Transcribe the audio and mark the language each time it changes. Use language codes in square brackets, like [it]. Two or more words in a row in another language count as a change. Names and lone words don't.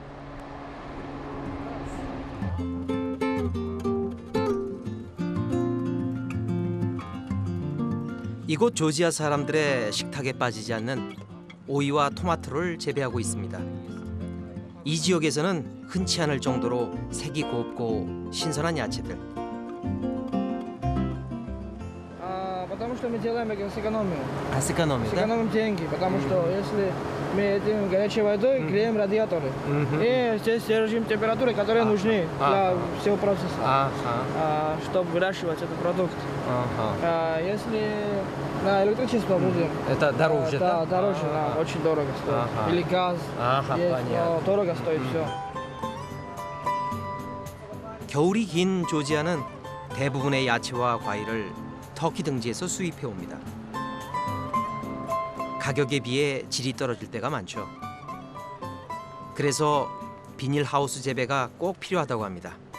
[ko] 이곳 조지아 사람들의 식탁에 빠지지 않는 오이와 토마토를 재배하고 있습니다. 이 지역에서는 흔치 않을 정도로 색이 곱고 신선한 야채들. [ru] Потому что мы делаем сэкономию. [ko] 아스카노입니다. [ru] Сэкономим деньги, потому что если мы этим горячей водой греем радиаторы. И здесь держим температуры, которые нужны для всего процесса, чтобы выращивать этот продукт. Если на электричество будем, Это дороже, да, дороже, да, очень дорого стоит. Или газ, есть, но дорого стоит все. [ko] 겨울이 긴 조지아는 대부분의 야채와 과일을 터키 등지에서 수입해 옵니다. 가격에 비해 질이 떨어질 때가 많죠. 그래서 비닐하우스 재배가 꼭 필요하다고 합니다.